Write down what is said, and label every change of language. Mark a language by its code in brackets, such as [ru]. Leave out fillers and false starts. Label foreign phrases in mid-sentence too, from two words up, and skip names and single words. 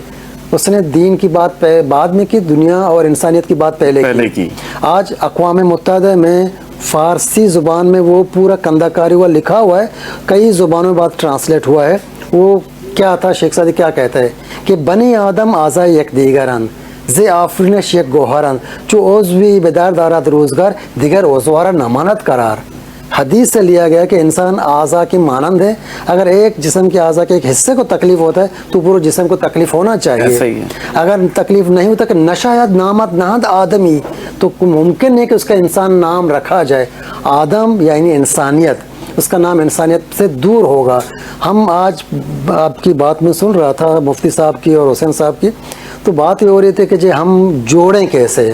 [ur] اس نے دین کی بات بعد میں کی، دنیا اور انسانیت کی بات پہلے کی. آج اقوام متحدہ میں فارسی زبان میں وہ پورا کندہ کاری ہوا لکھا ہوا ہے، کئی زبانوں میں بات ٹرانسلیٹ ہوا ہے. وہ کیا تھا، شیخ سعدی کیا کہتا ہے کہ [fa] بنی آدم آزائے یک دیگران زی آفرینش یک گوہران چو عضوی بدار دارد روزگار دیگر عضوارا نماند قرار. [ur] حدیث سے لیا گیا کہ انسان اعضاء کی مانند ہے، اگر ایک جسم کے اعضاء کے ایک حصے کو تکلیف ہوتا ہے تو پورے جسم کو تکلیف ہونا چاہیے. اگر تکلیف نہیں ہوتا کہ [fa] نشاید نامت نہد آدمی، [ur] تو ممکن نہیں کہ اس کا انسان نام رکھا جائے. آدم یعنی انسانیت، اس کا نام انسانیت سے دور ہوگا. ہم آج آپ کی بات میں سن رہا تھا مفتی صاحب کی اور حسین صاحب کی، تو بات یہ ہو رہی تھی کہ جی ہم جوڑیں کیسے.